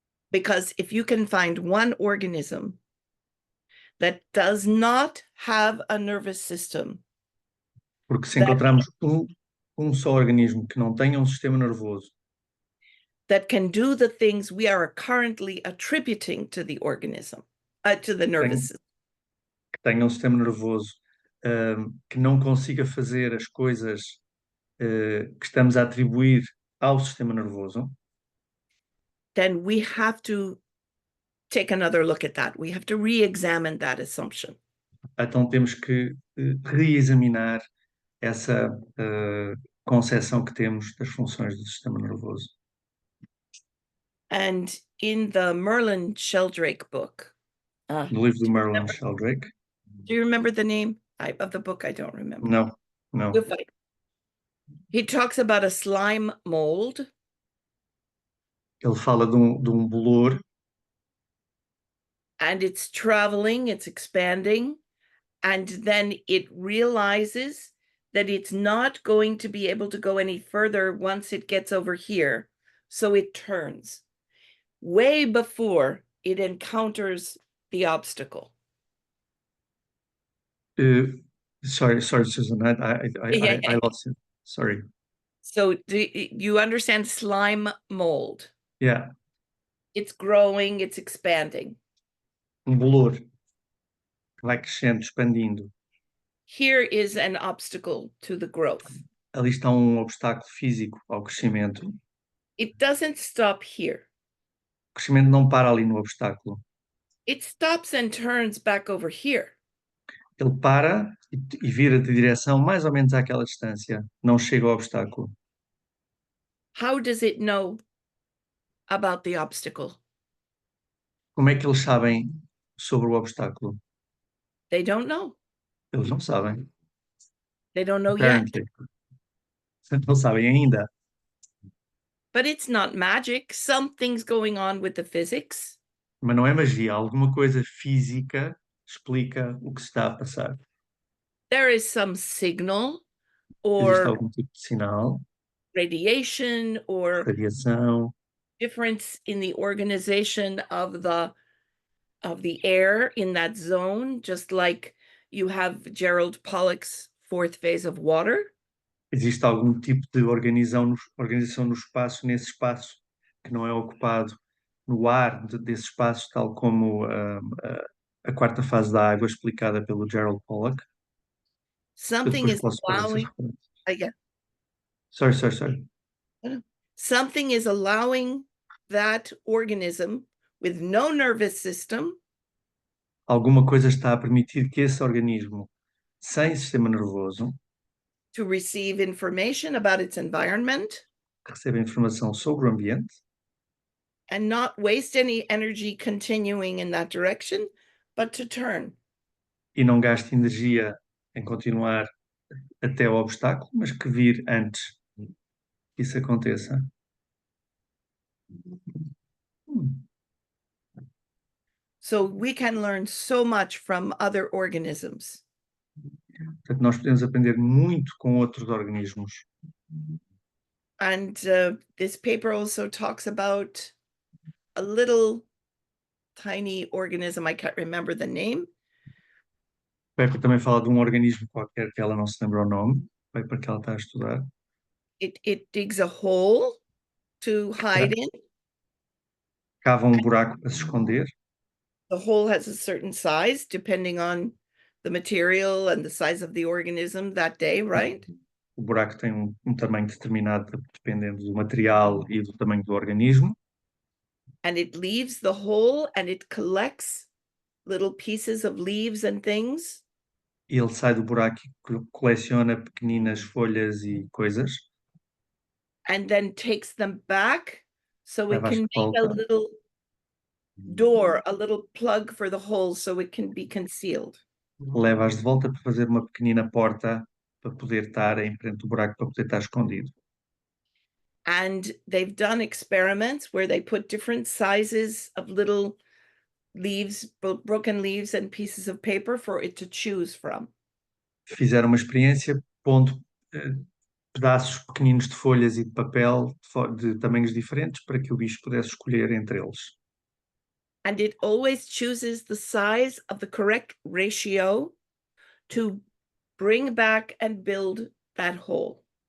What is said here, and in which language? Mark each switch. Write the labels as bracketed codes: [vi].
[en] Because if you can find one organism that does not have a nervous system, [pt] Porque se encontrarmos um só organismo que não tenha um sistema nervoso [en] that can do the things we are currently attributing to the organism, to the nervous system, [pt] que tenha um sistema nervoso que não consiga fazer as coisas que estamos a atribuir ao sistema nervoso, [en] then we have to take another look at that. We have to re-examine that assumption. [pt] então temos que reexaminar essa concepção que temos das funções do sistema nervoso. [en] And in the Merlin Sheldrake book, [pt] No livro do Merlin Sheldrake. [en] do you remember the name of the book? I don't remember. [pt] Não, não. [en] You'll find. He talks about a slime mold, [pt] Ele fala de um bolor [en] and it's traveling, it's expanding, and then it realizes that it's not going to be able to go any further once it gets over here. So it turns way before it encounters the obstacle. Sorry, Susan, I lost you. Sorry. So do you understand slime mold? Yeah, It's growing, it's expanding. [pt] bolor que vai crescendo, expandindo. [en] Here is an obstacle to the growth. [pt] Ali está um obstáculo físico ao crescimento. [en] It doesn't stop here. [pt] O crescimento não para ali no obstáculo. [en] It stops and turns back over here. [pt] Ele para e vira de direção mais ou menos àquela distância. Não chega ao obstáculo. [en] How does it know about the obstacle? [pt] Como é que eles sabem sobre o obstáculo? [en] They don't know. [pt] Eles não sabem. [en] They don't know yet. Apparently. [pt] Não sabem ainda. [en] But it's not magic. Something's going on with the physics. [pt] Mas não é magia, alguma coisa física explica o que se está a passar. [en] There is some signal [pt] Existe [en] or [pt] algum tipo de sinal, [en] radiation or [pt] radiação, [en] difference in the organization of the air in that zone, just like you have Gerald Pollack's fourth phase of water. [pt] existe algum tipo de organização no espaço, nesse espaço que não é ocupado no ar desse espaço, tal como a quarta fase da água explicada pelo Gerald Pollack. Eu [en] Something [pt] depois [en] is [pt] posso pôr essas [en] allowing, [pt] referências. [en] yeah, Sorry. something is allowing that organism with no nervous system [pt] Alguma coisa está a permitir que esse organismo, sem sistema nervoso, [en] to receive information about its environment [pt] receba informação sobre o ambiente [en] and not waste any energy continuing in that direction, but to turn. [pt] e não gaste energia em continuar até o obstáculo, mas que vir antes que isso aconteça. [en] So we can learn so much from other organisms. [pt] Portanto, nós podemos aprender muito com outros organismos. [en] And this paper also talks about a little tiny organism. I can't remember the name. [pt] O Pepe também fala de um organismo qualquer que ela não se lembra o nome, o paper que ela está a estudar. [en] It digs a hole to hide in. [pt] Cava um buraco para se esconder. [en] The hole has a certain size depending on the material and the size of the organism that day, right? [pt] O buraco tem um tamanho determinado dependendo do material e do tamanho do organismo. [en] And it leaves the hole and it collects little pieces of leaves and things. [pt] E ele sai do buraco e coleciona pequeninas folhas e coisas. [en] And then takes them back so it [pt] Leva-as [en] can [pt] de [en] make a [pt] volta. [en] little door, a little plug for the hole so it can be concealed. [pt] Leva-as de volta para fazer uma pequenina porta para poder estar em frente do buraco, para poder estar escondido. [en] And they've done experiments where they put different sizes of little leaves, broken leaves and pieces of paper for it to choose from. [pt] Fizeram uma experiência pondo pedaços pequeninos de folhas e de papel de tamanhos diferentes para que o bicho pudesse escolher entre eles. [en] And it always chooses the size of the correct ratio to bring back and build that hole.